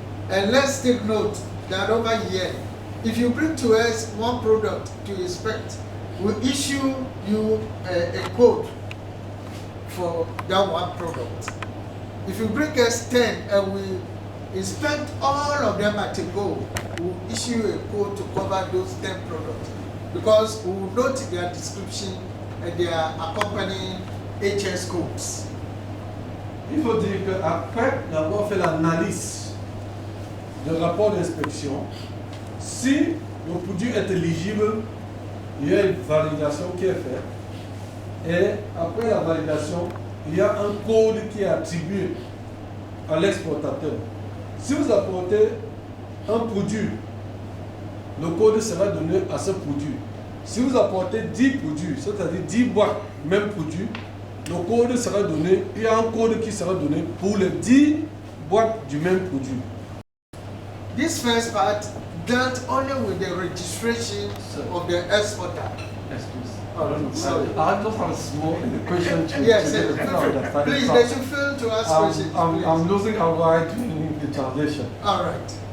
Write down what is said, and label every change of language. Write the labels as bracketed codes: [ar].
[en] And let's take note that over here, if you bring to us one product to inspect, we'll issue you a code for that one product. If you bring us 10 and we inspect all of them at a go, we'll issue a code to cover those 10 products, because we will note their description and their accompanying HS codes. [fr] Il faut dire qu'après d'avoir fait l'analyse du rapport d'inspection, si le produit est éligible, il y a une validation qui est faite. Et après la validation, il y a un code qui est attribué à l'exportateur. Si vous apportez un produit, le code sera donné à ce produit. Si vous apportez 10 produits, c'est-à-dire 10 boîtes, même produit, le code sera donné, il y a un code qui sera donné pour les 10 boîtes du même produit. [en] This first part dealt only with the registration of the exporter. Excuse. Sorry. I just have a small question to Yes, to please, they should feel to ask questions. I'm losing a right in the translation. All right.